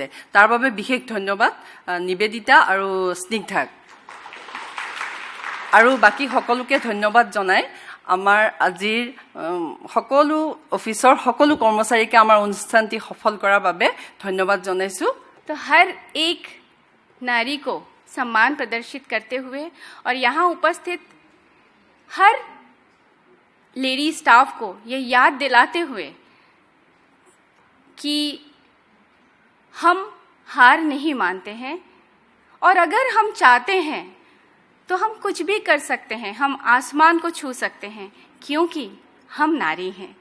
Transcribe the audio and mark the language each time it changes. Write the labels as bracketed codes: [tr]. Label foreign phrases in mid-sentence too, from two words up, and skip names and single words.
[as] তাৰ বাবে বিশেষ ধন্যবাদ নিবেদিতা আৰু স্নিগ্ধাক। আৰু বাকী সকলোকে ধন্যবাদ জনাই আমাৰ আজিৰ সকলো অফিচৰ সকলো কৰ্মচাৰীকে আমাৰ অনুষ্ঠানটি সফল কৰাৰ বাবে ধন্যবাদ জনাইছোঁ। [hi] तो हर एक नारी को सम्मान प्रदर्शित करते हुए और यहाँ उपस्थित हर [en] lady staff [hi] को ये याद दिलाते हुए कि हम हार नहीं मानते हैं और अगर हम चाहते हैं तो हम कुछ भी कर सकते हैं, हम आसमान को छू सकते हैं, क्योंकि हम नारी हैं।